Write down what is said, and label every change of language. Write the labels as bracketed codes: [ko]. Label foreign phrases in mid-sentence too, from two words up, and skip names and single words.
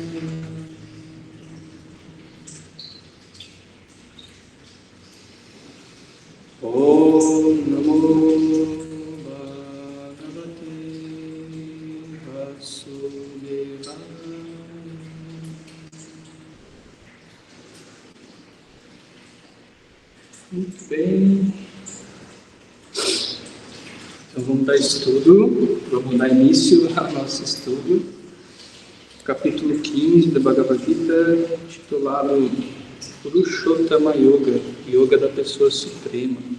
[sa] Om Namo Bhagavate Vasudevaya. [pt] Muito bem. Então vamos dar início ao nosso estudo. Capítulo 15 da Bhagavad Gita, titulado Purushottama Yoga, Yoga da Pessoa Suprema.